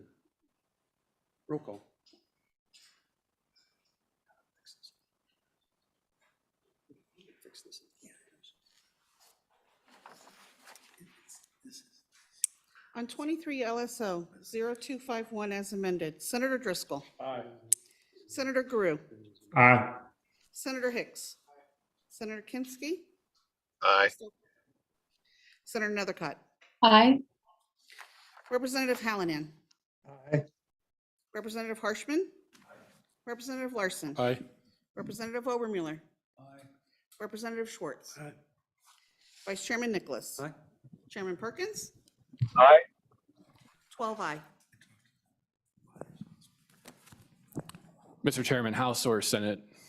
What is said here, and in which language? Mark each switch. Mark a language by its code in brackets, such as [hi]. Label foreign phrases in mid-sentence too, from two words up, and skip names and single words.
[en] Roll call. Fix this. On 23 LSO 0251 as amended, Senator Driscoll. Aye. Senator Guru. Aye. Senator Hicks. Senator Kinski. Aye. Senator Nethercott. Aye. Representative Hallinan. Aye. Representative Harshman. Representative Larson. Aye. Representative Obermuller. Representative Schwartz. Aye. Vice Chairman Nicholas. Aye. Chairman Perkins. Aye. 12 aye. Mr. Chairman, House or Senate?